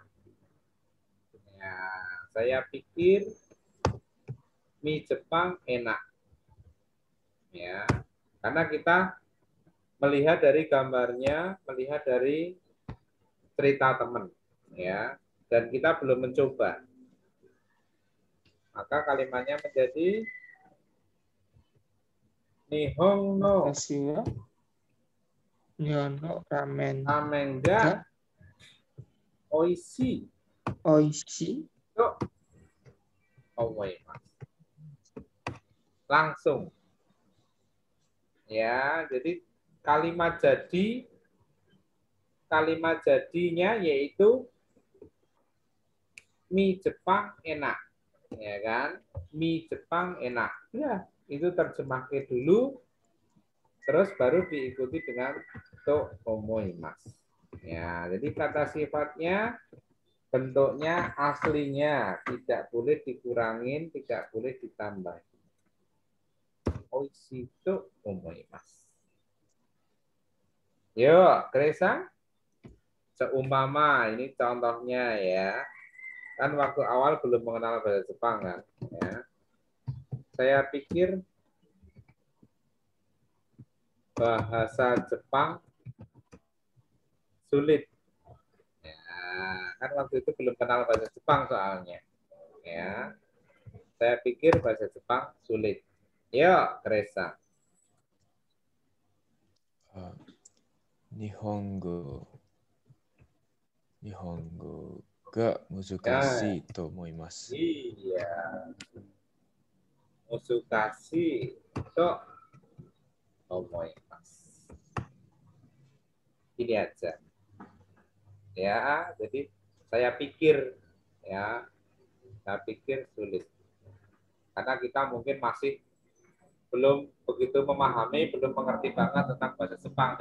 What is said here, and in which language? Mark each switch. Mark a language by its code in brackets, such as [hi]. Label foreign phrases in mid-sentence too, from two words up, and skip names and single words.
[id] Ya, saya pikir mie Jepang enak. Ya, karena kita melihat dari gambarnya, melihat dari cerita teman, ya, dan kita belum mencoba. Maka kalimatnya menjadi [ja] 日本の ramen がおいしいと思います. [id] Langsung. Ya, jadi kalimat jadinya yaitu mie Jepang enak. Ya kan? Mie Jepang enak. Ya, itu terjemahkan dulu terus baru diikuti dengan [ja] と思います. [id] Ya, jadi kata sifatnya bentuknya aslinya, tidak boleh dikurangin, tidak boleh ditambah. [ja] おいしいと思います. [id] Yuk, Gresa. Seumpama ini contohnya ya. Kan waktu awal belum mengenal bahasa Jepang kan. Ya. Saya pikir bahasa Jepang sulit. Ya, kan waktu itu belum kenal bahasa Jepang soalnya. Ya. Saya pikir bahasa Jepang sulit. Yuk, Gresa. [ja] 日本語が難しいと思います. Iya. 難しいと思います. [id] Ini aja. Ya, jadi saya pikir ya, saya pikir sulit. Karena kita mungkin masih belum begitu memahami, belum mengerti banget tentang bahasa Jepang.